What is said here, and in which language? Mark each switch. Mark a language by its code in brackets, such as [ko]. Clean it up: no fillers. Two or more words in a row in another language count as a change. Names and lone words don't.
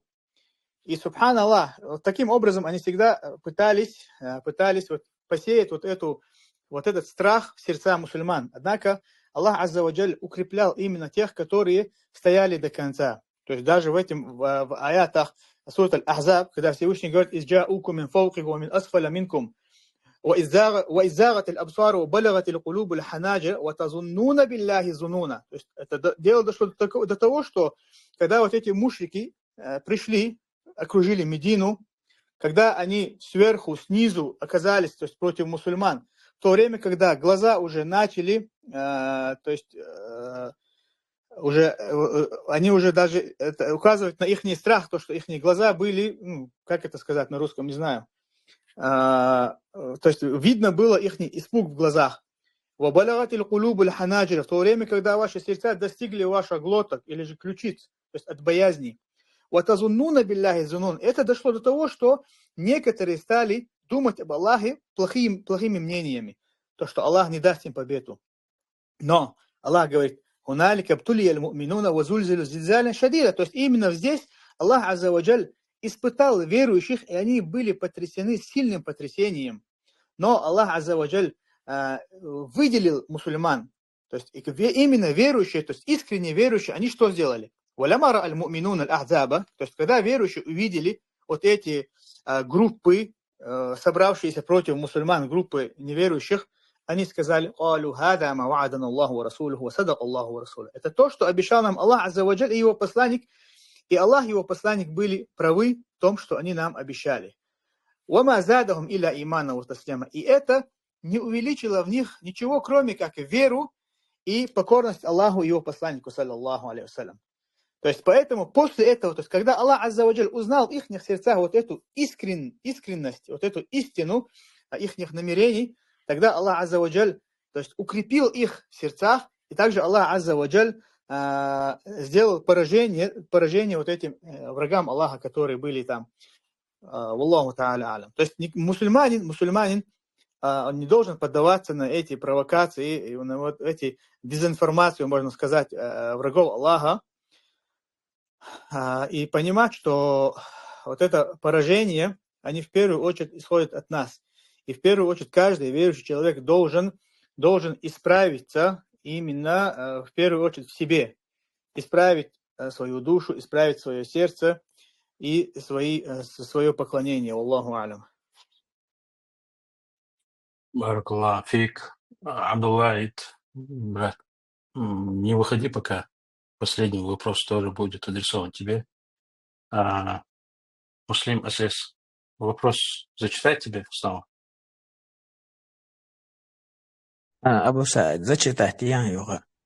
[ru] И, субханаллах, таким образом они всегда пытались посеять этот страх в сердца мусульман. Однако Аллах [ar] عز وجل [ru] укреплял именно тех, которые стояли до конца. То есть даже в аятах сура Аль-Ахзаб, когда Всевышний говорит: [ar] «إذ جاءوكم من فوقكم ومن أسفل منكم, وإذ زاغت الأبصار وبلغت القلوب الحناجر وتظنون بالله ظنونا». [ru] То есть это дело дошло до того, что когда вот эти мушрики пришли, окружили Медину, когда они сверху, снизу оказались, то есть против мусульман, в то время, когда глаза уже начали, они уже даже указывают на их страх, то, что их глаза были, как это сказать на русском, не знаю, то есть видно было их испуг в глазах. [ar] وَبَلَغَتِ الْقُلُوبُ الْحَنَاجِرَ. [ru] В то время, когда ваши сердца достигли ваших глоток или же ключиц, то есть от боязни. [ar] وَتَظُنُّونَ بِاللَّهِ الظُّنُونَ. [ru] Это дошло до того, что некоторые стали думать об Аллахе плохими мнениями, то, что Аллах не даст им победу. Но Аллах говорит: [ar] «هنالك ابتلي المؤمنون وزلزلوا زلزالا شديدا». [ru] То есть именно здесь Аллах [ar] عز وجل [ru] испытал верующих, и они были потрясены сильным потрясением. Но Аллах [ar] عز وجل [ru] выделил мусульман. То есть именно верующие, то есть искренне верующие, они что сделали? [ar] «ولما رأى المؤمنون الأحزاب». [ru] То есть когда верующие увидели вот эти группы, собравшиеся против мусульман, группы неверующих, они сказали: [ar] «ألا هذا ما وعدنا الله ورسوله وصدق الله ورسوله». [ru] Это то, что обещал нам Аллах [ar] عز وجل [ru] и его посланник, и Аллах и его посланник были правы в том, что они нам обещали. [ar] «وما زادهم إلا إيمانا وتسليما». [ru] И это не увеличило в них ничего, кроме как веру и покорность Аллаху и его посланнику, [ar] صلى الله عليه وسلم. [ru] То есть поэтому после этого, то есть когда Аллах [ar] عز وجل [ru] узнал в их сердцах вот эту искренность, вот эту истину их намерений, тогда Аллах [ar] عز وجل, [ru] то есть укрепил их в сердцах, и также Аллах [ar] عز وجل [ru] сделал поражение вот этим врагам Аллаха, которые были там. [ar] والله تعالى أعلم. [ru] То есть мусульманин он не должен поддаваться на эти провокации, на вот эти дезинформацию, можно сказать, врагов Аллаха, и понимать, что вот это поражение, они в первую очередь исходят от нас. И в первую очередь каждый верующий человек должен исправиться именно в первую очередь в себе. Исправить свою душу, исправить свое сердце и свое поклонение. [ar] الله أعلم. بارك الله فيك. Абдуллахит, [ru] брат, не выходи пока. Последний вопрос тоже будет адресован тебе. Муслим АСС, вопрос зачитать тебе снова? Абу Саид, зачитать я его.